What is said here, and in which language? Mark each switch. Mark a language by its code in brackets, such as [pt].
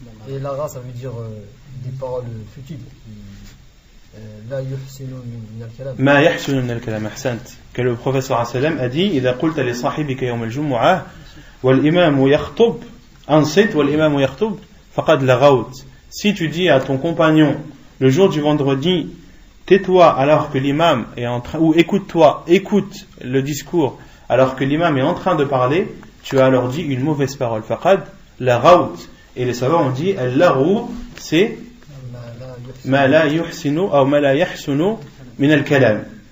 [fr] et lagha ça veut dire des paroles futiles [ar] لا يحسن من الكلام ما يحسن من الكلام أحسنت [fr] que le prophète [ar] صلى الله عليه وسلم [fr] a dit [ar] إذا قلت لصاحبك يوم الجمعة والإمام يخطب أنصت والإمام يخطب فقد لغوت. [fr] Si tu dis à ton compagnon le jour du vendredi, tais-toi alors que l'imam est en train, ou écoute le discours alors que l'imam est en train de parler, tu as alors dit une mauvaise parole. [ar] Faqad laghaut. [fr] Et les savants ont dit al-laghu, c'est [ar] ma la yuhsinu [fr] ou [ar] ma la yahsunu min al-kalam.